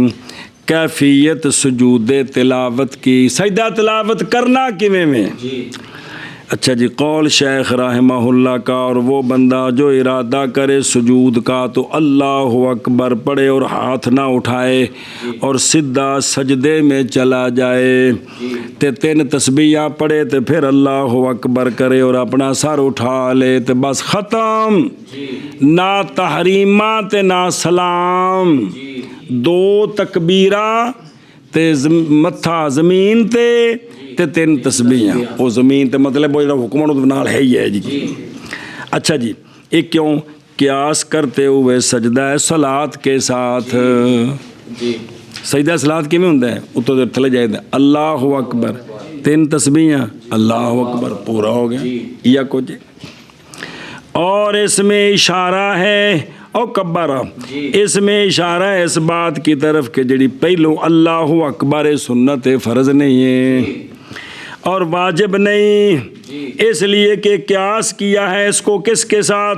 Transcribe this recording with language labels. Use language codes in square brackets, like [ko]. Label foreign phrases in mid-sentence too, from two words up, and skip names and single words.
[ur] کیفیت سجود تلاوت کی، سجدہ تلاوت کرنا کیویں میں؟ اچھا جی قول شیخ رحمہ اللہ کا، اور وہ بندہ جو ارادہ کرے سجود کا تو اللہ اکبر پڑھے اور ہاتھ نہ اٹھائے اور سیدھا سجدے میں چلا جائے، [pa] تے 3 تسبیحاں پڑھے تے [ur] پھر اللہ اکبر کرے اور اپنا سر اٹھا لے تے بس ختم. [pa] نہ تحریمہ تے نہ سلام، 2 تکبیراں تے متھا زمین تے 3 تسبیحاں. وہ زمین تے مطلب وہ جڑا حکم نال ہے ہی ہے جی. [ur] اچھا جی ایک کیوں قیاس کرتے ہوئے سجدہ صلات کے ساتھ، [pa] سجدہ صلات کیویں ہوندا ہے؟ اتوں تھلے جائے اللہ اکبر 3 تسبیحاں اللہ اکبر پورا ہو گیا یا کچھ. [ur] اور اس میں اشارہ ہے او کبارہ، اس میں اشارہ ہے اس بات کی طرف کہ جڑی پہلو اللہ اکبر سنت فرض نہیں ہے اور واجب نہیں، اس لیے کہ قیاس کیا ہے اس کو کس کے ساتھ؟